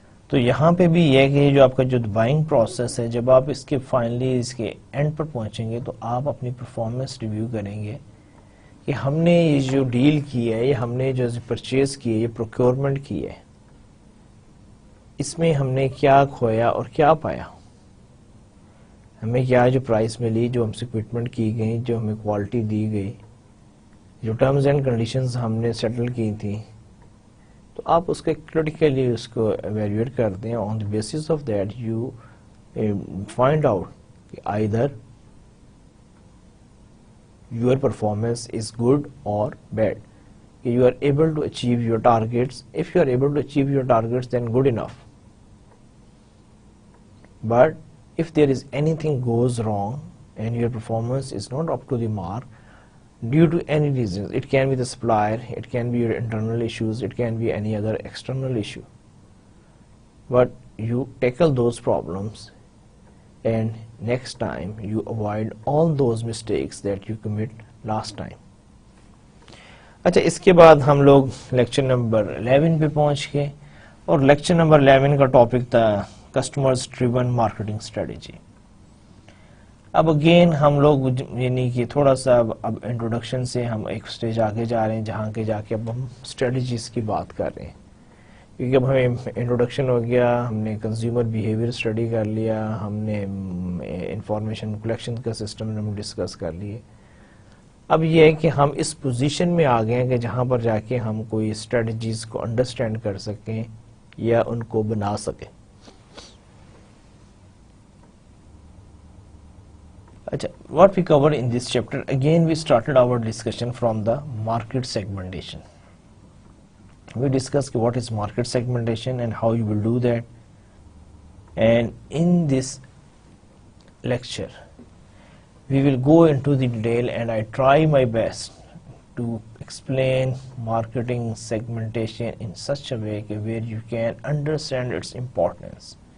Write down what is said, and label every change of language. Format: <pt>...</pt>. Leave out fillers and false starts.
<ur>تو یہاں پہ بھی یہ کہ جو آپ کا جو بائنگ پروسیس ہے, جب آپ اس کے فائنلی اس کے اینڈ پر پہنچیں گے تو آپ اپنی پرفارمنس ریویو کریں گے کہ ہم نے یہ جو ڈیل کی ہے, یہ ہم نے جو پرچیز کی ہے, یہ پروکیورمنٹ کی ہے, اس میں ہم نے کیا کھویا اور کیا پایا, ہمیں کیا جو پرائس ملی, جو ہم سے اکوپمنٹ کی گئی, جو ہمیں کوالٹی دی گئی, جو ٹرمز اینڈ کنڈیشنز ہم نے سیٹل کی تھی. تو آپ اس کے کریٹیکلی اس کو ایویلویٹ کرتے ہیں.</ur> <en>On the basis of that you find out کہ either your performance is good or bad, you are able to achieve your targets. If you are able to achieve your targets, then good enough. But if there is anything goes wrong and your performance is not up to the mark due to any reasons, it can be the supplier, it can be your internal issues, it can be any other external issue, but you tackle those problems and next time you avoid all those mistakes that you commit last time.</en> <ur>اچھا, اس کے بعد ہم لوگ lecture number 11 پہ پہنچ گئے اور lecture number 11 کا ٹاپک تھا کسٹمرز ڈریون مارکیٹنگ اسٹریٹجی. اب اگین ہم لوگ یعنی کہ تھوڑا سا اب انٹروڈکشن سے ہم ایک سٹیج آگے جا رہے ہیں جہاں کے جا کے اب ہم اسٹریٹجیز کی بات کر رہے ہیں, کیونکہ اب ہمیں انٹروڈکشن ہو گیا, ہم نے کنزیومر بیہیویئر اسٹڈی کر لیا, ہم نے انفارمیشن کلیکشن کا سسٹم ہم ڈسکس کر لیے. اب یہ ہے کہ ہم اس پوزیشن میں آ گئے ہیں کہ جہاں پر جا کے ہم کوئی اسٹریٹجیز کو انڈرسٹینڈ کر سکیں یا ان کو بنا سکیں.</ur> <en>اچھا, what we covered in this chapter, again we started our discussion from the market segmentation. We discussed what is market segmentation and how you will do that. And in this lecture, we will go into the detail and I try my best to explain marketing segmentation in such a way where you can understand its importance.</en>